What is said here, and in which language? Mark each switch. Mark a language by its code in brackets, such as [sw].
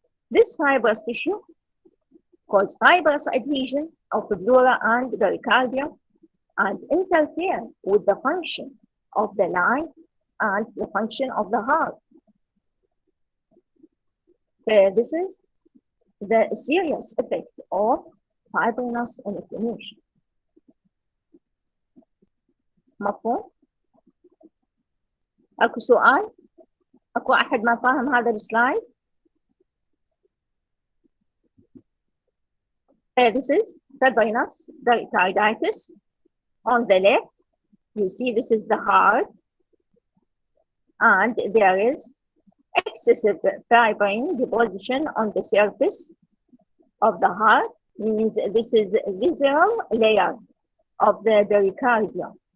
[en] This fibrous tissue cause fibrous adhesion of the dura and the pericardium and interfere with the function of the lung and the function of the heart. This is the serious effect of fibrinous inflammation. [ar] مفهوم؟ أكو سؤال؟ أكو أحد ما فاهم هذا السلايد؟ [en] This is fibrinous pericarditis. On the left, you see this is the heart, and there is excessive fibrin deposition on the surface of the heart. Means this is a visceral layer of the pericardium.